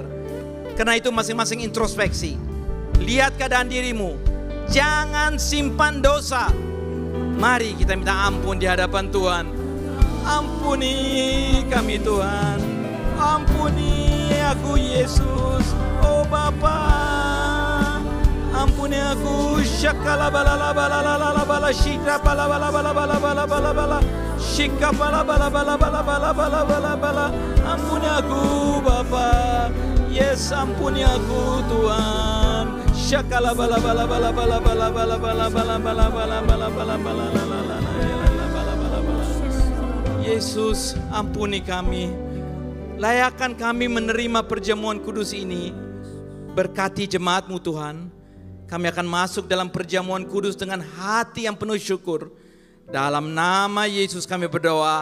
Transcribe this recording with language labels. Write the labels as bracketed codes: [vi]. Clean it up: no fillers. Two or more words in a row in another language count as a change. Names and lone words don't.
[id] Karena itu masing-masing introspeksi. Lihat keadaan dirimu, jangan simpan dosa. Mari kita minta ampun di hadapan Tuhan. Ampuni kami Tuhan. Ampuni aku Yesus. Oh Bapa, ampuni aku. Syakala balala balala bala shika bala bala bala bala bala bala bala shika bala bala bala bala bala bala bala bala. Ampuni aku Bapa. Yes, ampuni aku Tuhan. Syakala bala bala bala bala bala bala bala bala bala bala bala bala bala bala. Yesus, ampuni kami. Layakkan kami menerima perjamuan kudus ini. Berkati jemaat-Mu Tuhan. Kami akan masuk dalam perjamuan kudus dengan hati yang penuh syukur. Dalam nama Yesus kami berdoa.